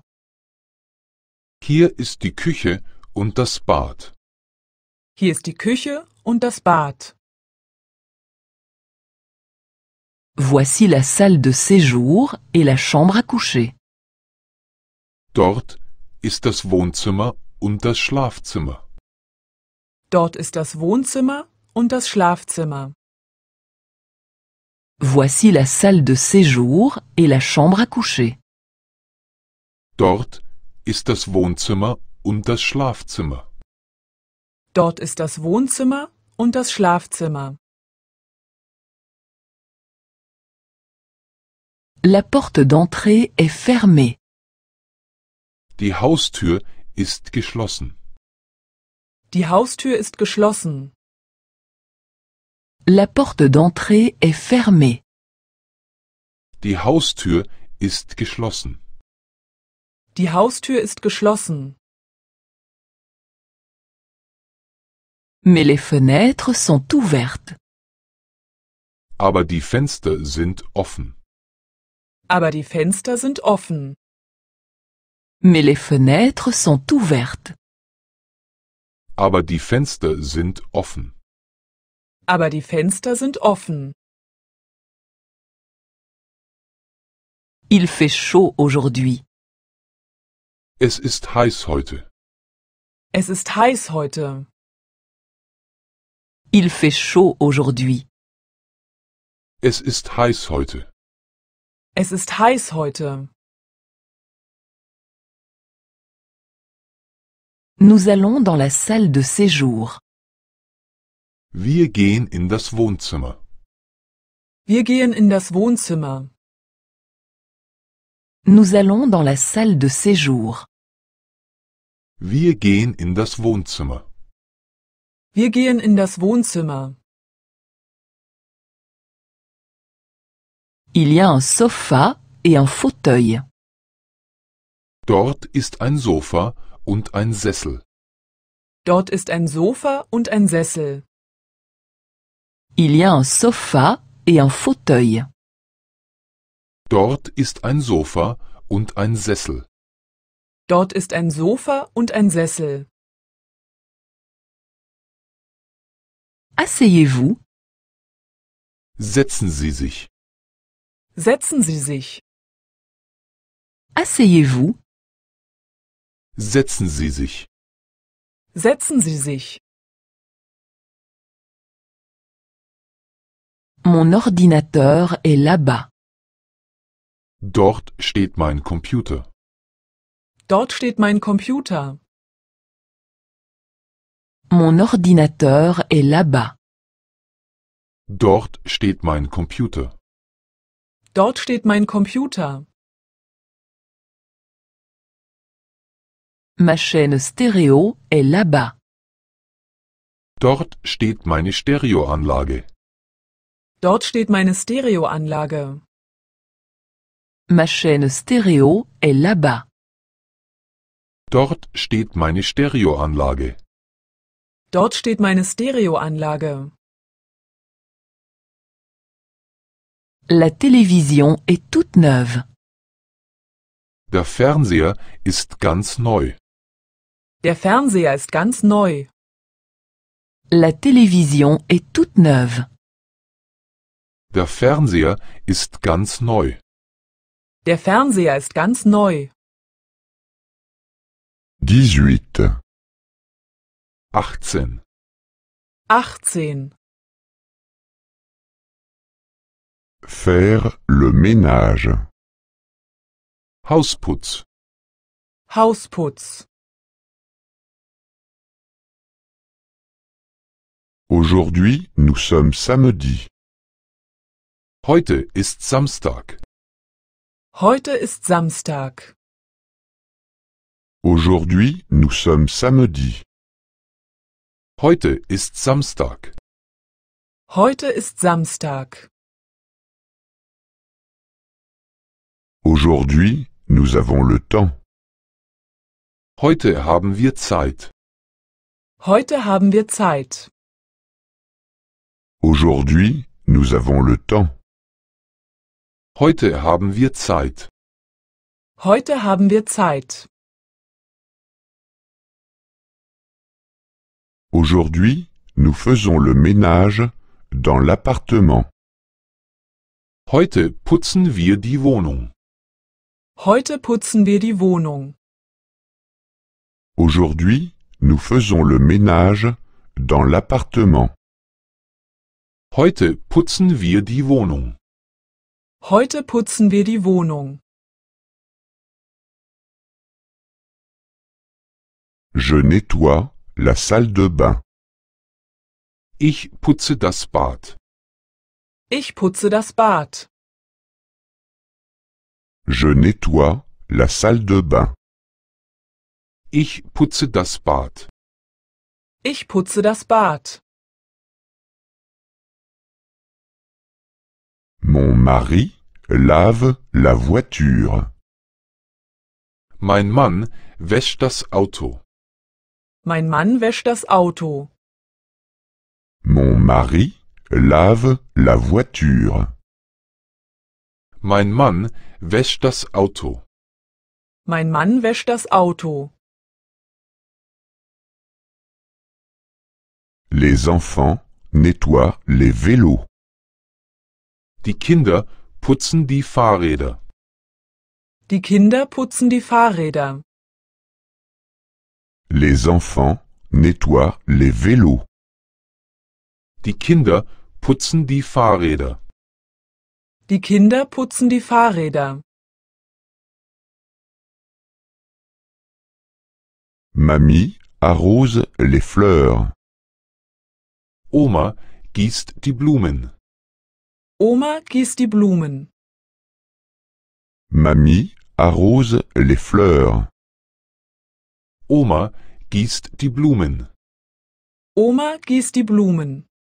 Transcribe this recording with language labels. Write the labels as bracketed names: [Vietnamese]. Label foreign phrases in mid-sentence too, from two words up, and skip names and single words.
[German] Hier ist die Küche und das Bad. Hier ist die Küche und das Bad. [French] Voici la salle de séjour et la chambre à coucher. [German] Dort ist das Wohnzimmer und das Schlafzimmer. Dort ist das Wohnzimmer und das Schlafzimmer. [French] Voici la salle de séjour et la chambre à coucher. [German] Dort ist das Wohnzimmer und das Schlafzimmer. Dort ist das Wohnzimmer und das Schlafzimmer. [French] La porte d'entrée est fermée. [German] Die Haustür ist geschlossen. Die Haustür ist geschlossen. [French] La porte d'entrée est fermée. [German] Die Haustür ist geschlossen. Die Haustür ist geschlossen. [French] Mais les fenêtres sont ouvertes. [German] Aber die Fenster sind offen. Aber die Fenster sind offen. [French] Mais les fenêtres sont ouvertes. [German] Aber die Fenster sind offen. Aber die Fenster sind offen. [French] Il fait chaud aujourd'hui. [German] Es ist heiß heute. Es ist heiß heute. [French] Il fait chaud aujourd'hui. [German] Es ist heiß heute. Es ist heiß heute. [French] Nous allons dans la salle de séjour. [German] Wir gehen in das Wohnzimmer. Wir gehen in das Wohnzimmer. [French] Nous allons dans la salle de séjour. [German] Wir gehen in das Wohnzimmer. Wir gehen in das Wohnzimmer. [French] Il y a un sofa et un fauteuil. [German] Dort ist ein Sofa und ein Sessel. Dort ist ein Sofa und ein Sessel. [French] Il y a un sofa et un fauteuil. [German] Dort ist ein Sofa und ein Sessel. Dort ist ein Sofa und ein Sessel. [French] Asseyez-vous. [German] Setzen Sie sich. Setzen Sie sich. [French] Asseyez-vous. [German] Setzen Sie sich. Setzen Sie sich. [French] Mon ordinateur est là-bas. [German] Dort steht mein Computer. Dort steht mein Computer. [French] Mon ordinateur est là-bas. [German] Dort steht mein Computer. Dort steht mein Computer. [French] Ma chaîne stéréo est là-bas. [German] Dort steht meine Stereoanlage. Dort steht meine Stereoanlage. [French] Ma chaîne stéréo est là-bas. [German] Dort steht meine Stereoanlage. Dort steht meine Stereoanlage. [French] La télévision est toute neuve. [German] Der Fernseher ist ganz neu. Der Fernseher ist ganz neu. [French] La télévision est toute neuve. [German] Der Fernseher ist ganz neu. Der Fernseher ist ganz neu. 18. 18. 18. [French] Faire le ménage. [German] Hausputz. Hausputz. [French] Aujourd'hui, nous sommes samedi. [German] Heute ist Samstag. Heute ist Samstag. [French] Aujourd'hui, nous sommes samedi. [German] Heute ist Samstag. Heute ist Samstag. [French] Aujourd'hui, nous avons le temps. [German] Heute haben wir Zeit. Heute haben wir Zeit. [French] Aujourd'hui, nous avons le temps. [German] Heute haben wir Zeit. Heute haben wir Zeit. [French] Aujourd'hui, nous faisons le ménage dans l'appartement. [German] Heute putzen wir die Wohnung. Heute putzen wir die Wohnung. [French] Aujourd'hui, nous faisons le ménage dans l'appartement. [German] Heute putzen wir die Wohnung. Heute putzen wir die Wohnung. [French] Je nettoie la salle de bain. [German] Ich putze das Bad. Ich putze das Bad. [French] Je nettoie la salle de bain. [German] Ich putze das Bad. Ich putze das Bad. [French] Mon mari lave la voiture. [German] Mein Mann wäscht das Auto. Mein Mann wäscht das Auto. [French] Mon mari lave la voiture. [German] Mein Mann wäscht das Auto. Mein Mann wäscht das Auto. [French] Les enfants nettoient les vélos. [German] Die Kinder putzen die Fahrräder. Die Kinder putzen die Fahrräder. [French] Les enfants nettoient les vélos. [German] Die Kinder putzen die Fahrräder. Die Kinder putzen die Fahrräder. [French] Mamie arrose les fleurs. [German] Oma gießt die Blumen. Oma gießt die Blumen. [French] Mamie arrose les fleurs. [German] Oma gießt die Blumen. Oma gießt die Blumen.